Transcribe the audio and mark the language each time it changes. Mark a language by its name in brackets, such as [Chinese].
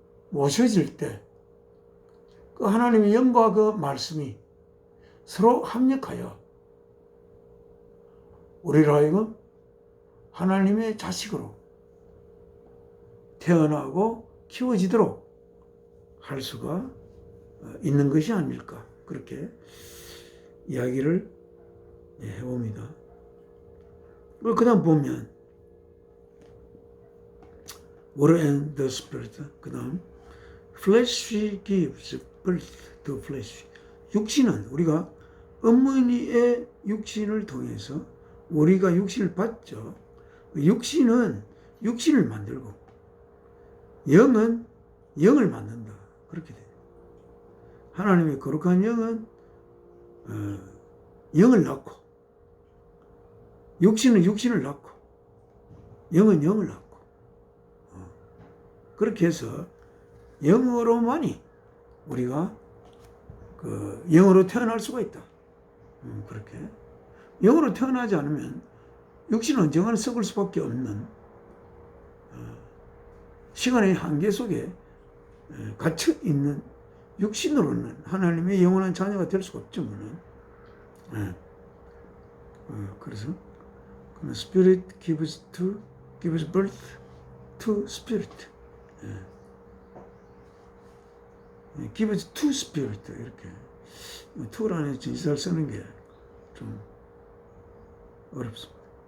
[Korean] 모셔질 때 그 하나님의 영과 그 말씀이 서로 합력하여 우리를 하여금 하나님의 자식으로 태어나고 키워지도록 할 수가 있는 것이 아닐까, 그렇게 이야기를 해봅니다. 그 다음 보면 [English] Water and the Spirit, [Korean] 그 다음 [English] Flesh gives birth to flesh. [Korean] 육신은 우리가 어머니의 육신을 통해서 우리가 육신을 받죠. 육신은 육신을 만들고 영은 영을 만든다, 그렇게 돼요. 하나님의 거룩한 영은 영을 낳고, 육신은 육신을 낳고, 영은 영을 낳고, 그렇게 해서 영으로만이 우리가 그 영으로 태어날 수가 있다. 그렇게 영으로 태어나지 않으면 육신은 언젠가는 썩을 수밖에 없는 시간의 한계 속에 갇혀 있는 육신으로는 하나님의 영원한 자녀가 될 수가 없죠. 그래서 [English] Spirit gives birth to Spirit. gives to Spirit, [Korean] 이렇게 to라는 진사를 쓰는 게 좀 어렵습니다.